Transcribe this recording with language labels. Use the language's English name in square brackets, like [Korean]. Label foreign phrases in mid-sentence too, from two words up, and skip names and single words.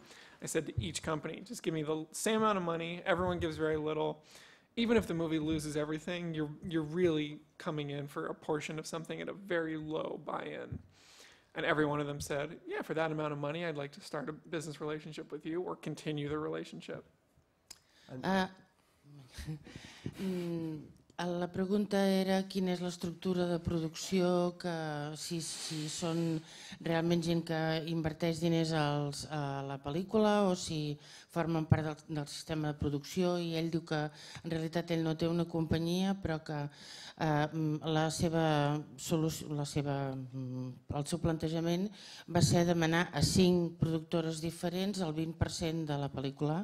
[English] I said to each company, just give me the same amount of money. Everyone gives very little. Even if the movie loses everything, you're really coming in for a portion of something at a very low buy-in. And every one of them said, yeah, for that amount of money, I'd like to start a business relationship with you or continue the relationship. [Catalan] La pregunta era quina és l'estructura de producció, que si són realment gent que inverteix diners a la pel·lícula o si formen part del sistema de producció, i ell diu que en realitat ell no té una companyia, però que el seu plantejament va ser demanar a 5 productores diferents el 20% de la pel·lícula.